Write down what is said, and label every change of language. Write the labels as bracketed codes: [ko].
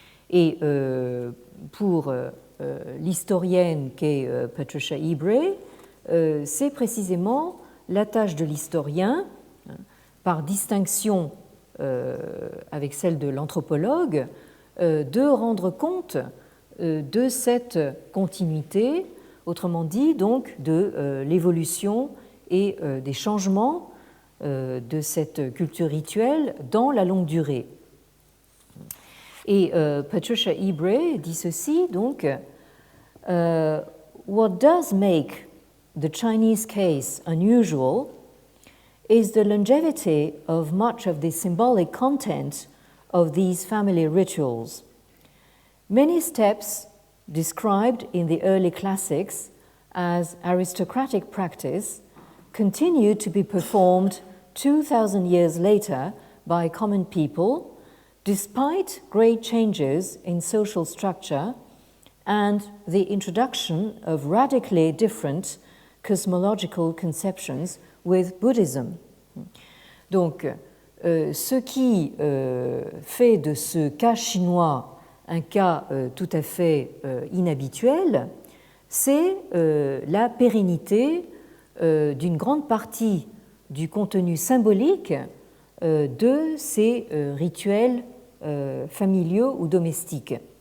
[fr] Et pour l'historienne qu'est Patricia Ebrey, c'est précisément la tâche de l'historien, par distinction avec celle de l'anthropologue, de rendre compte de cette continuité, autrement dit donc de l'évolution et des changements de cette culture rituelle dans la longue durée. [en] Et Patricia Ebrey dit ceci, donc, What does make the Chinese case unusual is the longevity of much of the symbolic content of these family rituals. Many steps described in the early classics as aristocratic practice continue to be performed 2,000 years later by common people, despite great changes in social structure and the introduction of radically different cosmological conceptions with Buddhism. [fr] Donc, ce qui fait de ce cas chinois un cas tout à fait inhabituel, c'est la pérennité d'une grande partie du contenu symbolique de ces rituels familiaux ou domestiques.